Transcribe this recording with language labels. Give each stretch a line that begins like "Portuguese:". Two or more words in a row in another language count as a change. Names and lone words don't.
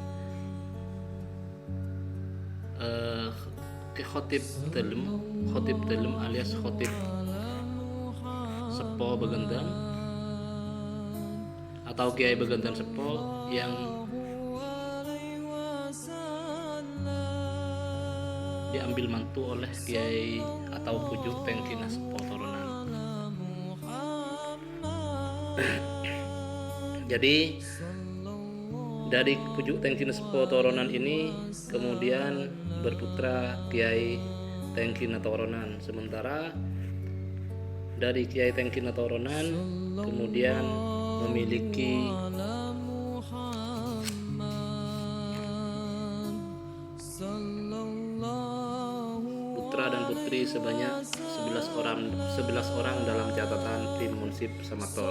Indonesian: Khotib Dalem alias Khotib Sepo Begendang atau Kiai Begendang Sepo, yang diambil mantu oleh Kiai atau Puju Tengkinah Sepo Toronan. Jadi dari Puju Tengkinah Sepo Toronan ini kemudian berputra Kiai Tengkinah Toronan. Sementara dari Kiai Tengkinah Toronan kemudian memiliki putra dan putri sebanyak 11 orang dalam catatan tim Munsip Samator.